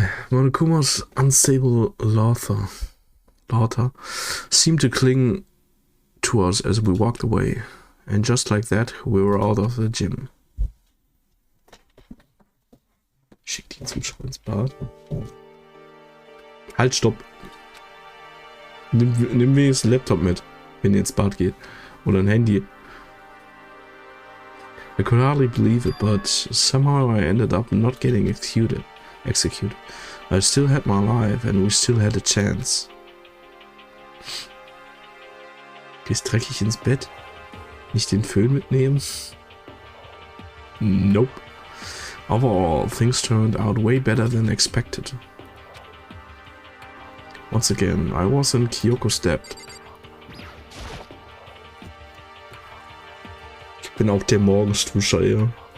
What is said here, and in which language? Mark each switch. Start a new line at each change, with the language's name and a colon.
English: Monokuma's unstable laughter seemed to cling to us as we walked away, and just like that, we were out of the gym.
German: Schickt ihn Zuschauer ins Bad. Halt, stopp. Nimm wenigstens einen Laptop mit, wenn ihr ins Bad geht. Oder ein Handy.
English: I could hardly believe it, but somehow I ended up not getting executed. I still had my life and we still had a chance.
German: Gehst dreckig ins Bett? Nicht den Föhn mitnehmen?
English: Nope. Overall, things turned out way better than expected. Once again, I was in Kyoko's debt.
German: Ich bin auch der Morgensduscher, ja.